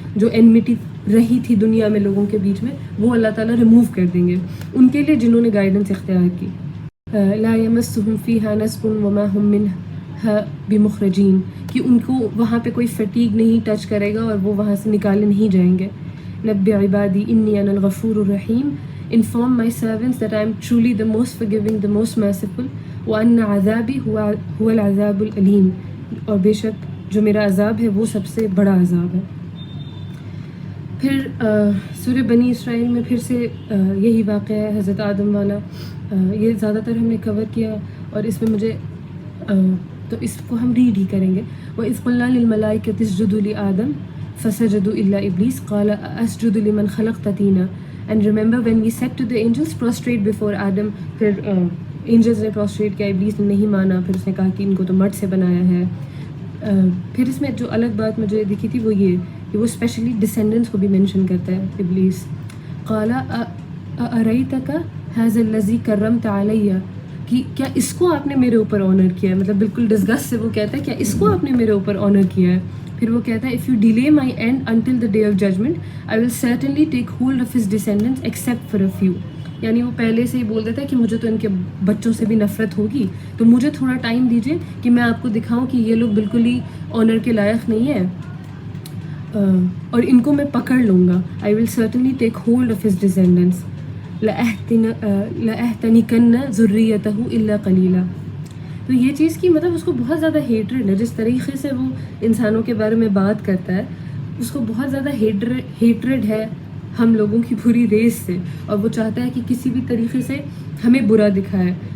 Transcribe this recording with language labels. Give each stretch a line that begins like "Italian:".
Urdu: جو انمیٹی رہی تھی دنیا میں لوگوں کے بیچ میں، وہ اللہ تعالیٰ ریموو کر دیں گے ان کے لیے جنہوں نے گائیڈنس اختیار کی.
Arabic: لا یمسہم فیہا نصب وما ہم منہا بمخرجین،
Urdu: کہ ان کو وہاں پہ کوئی فٹیگ نہیں ٹچ کرے گا اور وہ وہاں سے نکالے نہیں جائیں گے.
Arabic: نبی عبادی انی انا الغفور الرحیم،
English: inform my servants that I am truly the most forgiving, the most merciful.
Arabic: وَأَنَّ عَذَابِي هُوَ الْعَذَابُ الْأَلِيمُ،
Urdu: اور بے شک جو میرا عذاب ہے وہ سب سے بڑا عذاب ہے. پھر سورہ بنی اسرائیل میں پھر سے یہی واقعہ ہے حضرت آدم والا. یہ زیادہ تر ہم نے کور کیا اور اس میں مجھے تو اس کو ہم ریڈ ہی کریں گے.
Arabic: وَإِذْ قُلْنَا لِلْمَلَائِكَةِ اسْجُدُوا لِآدَمَ فَسَجَدُوا إِلَّا إِبْلِيسَ قَالَ أَأَسْجُدُ لِمَنْ خَلَقْتَ طِينًا.
English: And remember when we said to the angels, prostrate before Adam.
Urdu: پھر angels نے prostrate کیا، ابلیس نے نہیں مانا، پھر اس نے کہا کہ ان کو تو مٹ سے بنایا ہے. پھر اس میں جو الگ بات مجھے دکھی تھی وہ یہ کہ وہ اسپیشلی ڈسینڈنٹس کو بھی مینشن کرتا ہے ابلیس.
Arabic: قال أَأَرَيْتَكَ هَذَا الَّذِي كَرَّمْتَ عَلَيَّ،
Urdu: کہ کیا اس کو آپ نے میرے اوپر آنر کیا ہے. مطلب بالکل ڈسگسٹ سے وہ کہتا ہے کیا اس کو آپ نے میرے اوپر آنر کیا ہے. پھر وہ کہتا ہے
English: if you delay my end until the day of judgment I will certainly take hold of his descendants except for a few.
Urdu: یعنی وہ پہلے سے ہی بول دیتا ہے کہ مجھے تو ان کے بچوں سے بھی نفرت ہوگی، تو مجھے تھوڑا ٹائم دیجیے کہ میں آپ کو دکھاؤں کہ یہ لوگ بالکل ہی آنر کے لائق نہیں ہیں اور ان کو میں پکڑ لوں گا.
English: I will certainly take hold of his descendants.
Arabic: لَأَحْتَنِكَنَّ ذُرِّيَّتَهُ إِلَّا قَلِيلًا.
Urdu: تو یہ چیز کی مطلب اس کو بہت زیادہ ہیٹریڈ ہے. جس طریقے سے وہ انسانوں کے بارے میں بات کرتا ہے اس کو بہت زیادہ ہیٹریڈ ہے ہم لوگوں کی پوری ریس سے، اور وہ چاہتا ہے کہ کسی بھی طریقے سے ہمیں برا دکھائے.